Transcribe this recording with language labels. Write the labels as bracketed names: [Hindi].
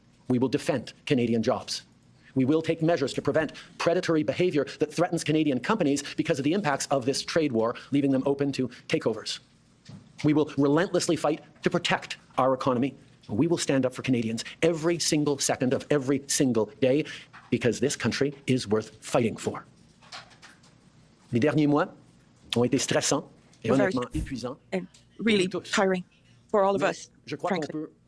[English] We will defend Canadian jobs. We will take measures to prevent predatory behavior that threatens Canadian companies because of the impacts of this trade war, leaving them open to takeovers. We will relentlessly fight to protect our economy. We will stand up for Canadians every single second of every single day because this country is worth fighting for. [French] Les derniers mois ont été stressants et honnêtement épuisants. [English] And really tiring for all of us, frankly.